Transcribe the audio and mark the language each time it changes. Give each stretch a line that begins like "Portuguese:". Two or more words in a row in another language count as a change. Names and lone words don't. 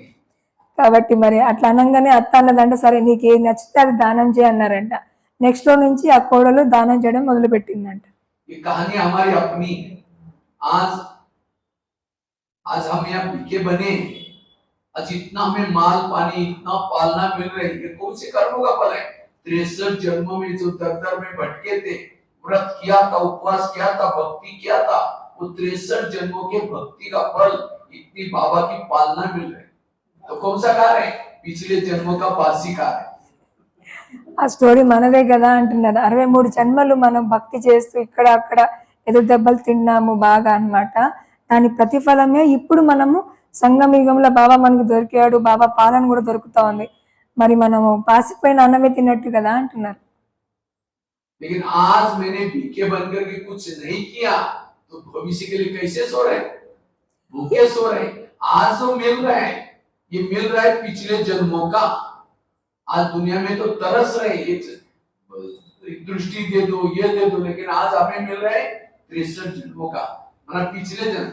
Telugu: కాబట్టి మరి అట్లా అనగానే అత్త అన్నదంట, సరే నీకు ఏది నచ్చితే అది దానం చేయన్నారంట. నెక్స్ట్ లో నుంచి ఆ కోడలు దానం చేయడం మొదలు పెట్టిందంట.
Hindi: ये कहानी हमारी अपनी है, आज आज हम यहाँ भीखे बने, आज इतना हमें माल पानी इतना पालना मिल रही है, कौन से कर्मों का फल है? 63 जन्मों में जो दर दर में भटके थे, व्रत किया था, उपवास किया था, भक्ति किया था, वो 63 जन्मों के भक्ति का फल इतनी बाबा की पालना मिल रही, तो कौन सा कार्य है? पिछले जन्मों का बासी कार्य है।
Telugu: ఆ స్టోరీ మనదే కదా అంటున్నారు. 63 జన్మలు మనం భక్తి చేస్తూ ఇక్కడ అక్కడ ఎదురు దెబ్బలు తిన్నాము బాగా అన్నమాట. దాని ప్రతిఫలమే ఇప్పుడు మనము సంగమయుగంలో బాబా మనకు దొరికాడు, బాబా పాలన కూడా దొరుకుతా ఉంది. మరి మనము పాసిపోయిన అన్నమే తిన్నట్టు కదా అంటున్నారు.
Hindi: लेकिन आज मैंने भीखे बनकर के कुछ नहीं किया तो भविष्य के लिए कैसे सो रहे? भूखे सो रहे। आज तो मिल रहा है, ये मिल रहा है पिछले जन्मों का। आज दुनिया में तो तरस रहे, एक दृष्टि दे दो, ये दे दो, लेकिन आज हमें मिल रहा है 63 जन्मों का, मतलब पिछले जन्म।